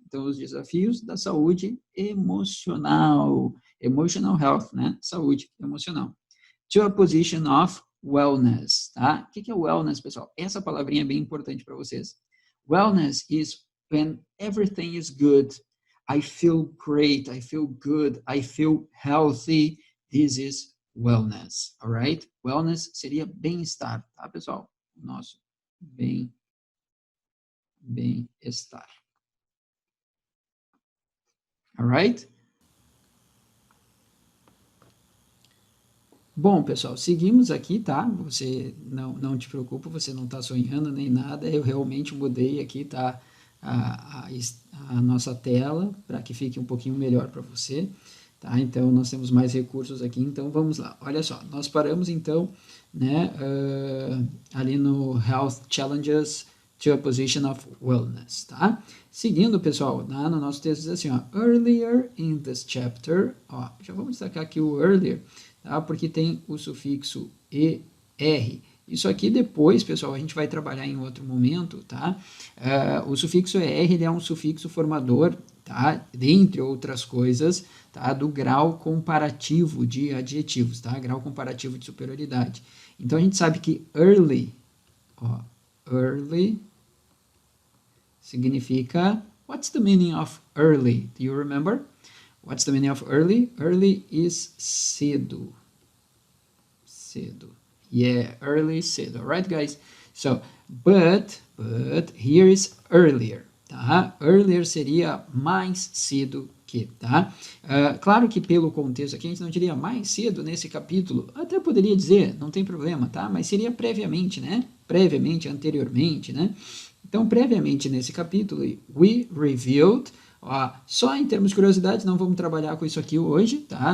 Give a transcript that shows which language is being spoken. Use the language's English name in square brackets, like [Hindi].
[Portuguese] Então, os desafios da saúde emocional. [English] Emotional health, né? [Portuguese] Saúde emocional. [English] To a position of wellness, tá? [Portuguese] O que é wellness, pessoal? Essa palavrinha é bem importante para vocês. [English] Wellness is when everything is good. I feel great, I feel good, I feel healthy. This is wellness, alright? [Portuguese] Wellness seria bem-estar, tá, pessoal? Nosso bem-estar. [English] Alright? [Portuguese] Bom, pessoal, seguimos aqui, tá? Você não te preocupa, você não está sonhando nem nada. Eu realmente mudei aqui, tá? A nossa tela para que fique um pouquinho melhor para você, tá? Então, nós temos mais recursos aqui. Então, vamos lá. Olha só, nós paramos então, né? Ali no Health Challenges to a Position of Wellness, tá? Seguindo, pessoal, no nosso texto diz assim, ó, [English] earlier in this chapter, [Portuguese] ó, já vamos destacar aqui o earlier, tá? Porque tem o sufixo ER. Isso aqui depois, pessoal, a gente vai trabalhar em outro momento, tá? O sufixo ER, ele é um sufixo formador, tá? Dentre outras coisas, tá? Do grau comparativo de adjetivos, tá? Grau comparativo de superioridade. Então, a gente sabe que early, ó, early significa, [English] what's the meaning of early? Do you remember? [Portuguese] What's the meaning of early? Early is cedo. Yeah, early, cedo. Alright, guys? So, but here is earlier, tá? Earlier seria mais cedo que, tá? Claro que pelo contexto aqui a gente não diria mais cedo nesse capítulo, até poderia dizer, não tem problema, tá? Mas seria previamente, né? Previamente, anteriormente, né? Então, previamente nesse capítulo, [English] we reviewed, [Portuguese] ó, só em termos de curiosidade, não vamos trabalhar com isso aqui hoje, tá?